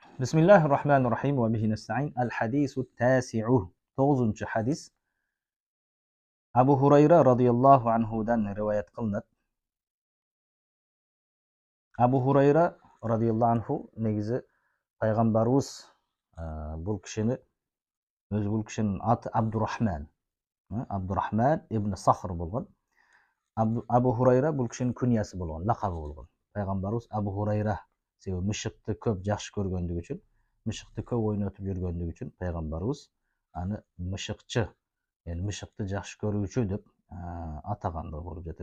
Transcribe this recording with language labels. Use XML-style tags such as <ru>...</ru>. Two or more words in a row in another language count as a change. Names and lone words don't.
<ar>بسم الله الرحمن الرحيم وبه نستعين. الحديث التاسع 9 حديث أبو هريرة رضي الله عنه دان رواية قلنت. أبو هريرة رضي الله عنه</ar> <ky>негизи пайгамбарыбыз бул кишини бул кишинин аты Абдурахман ибн Сахр болгон. Абу Хурайра бул кишинин күниясы болгон, лакабы болгон. Пайгамбарыбыз Абу Хурайра себеби мышыкты көп жакшы көргөндүгү үчүн, мышыкты көп ойнотуп жүргөндүгү үчүн пайгамбарыбыз аны мышыкчы, мышыкты жакшы көрүүчү деп атагандыгы болуп жатат.</ky>